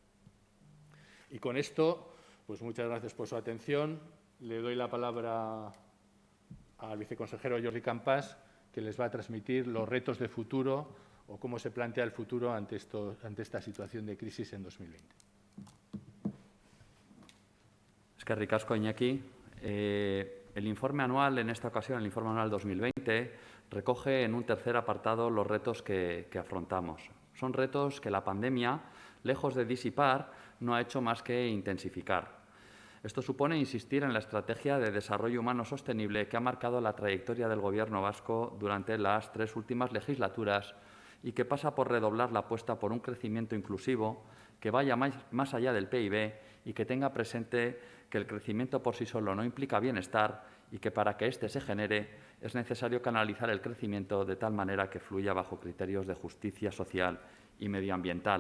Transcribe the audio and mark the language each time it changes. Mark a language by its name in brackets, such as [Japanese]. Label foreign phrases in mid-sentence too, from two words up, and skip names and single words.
[Spanish] Y con esto, pues muchas gracias por su atención. Le doy la palabra al viceconsejero Jordi Campàs, que les va a transmitir los retos de futuro o cómo se plantea el futuro ante esta situación de crisis en 2020. [Basque] Eskerrik asko, Iñaki. [Spanish] El informe anual, en esta ocasión, el informe anual 2020, recoge en un tercer apartado los retos que afrontamos. Son retos que la pandemia, lejos de disipar, no ha hecho más que intensificar. Esto supone insistir en la estrategia de desarrollo humano sostenible que ha marcado la trayectoria del Gobierno vasco durante las 3 últimas legislaturas y que pasa por redoblar la apuesta por un crecimiento inclusivo que vaya más allá del PIB y que tenga presente que el crecimiento por sí solo no implica bienestar y que para que éste se genere es necesario canalizar el crecimiento de tal manera que fluya bajo criterios de justicia social y medioambiental.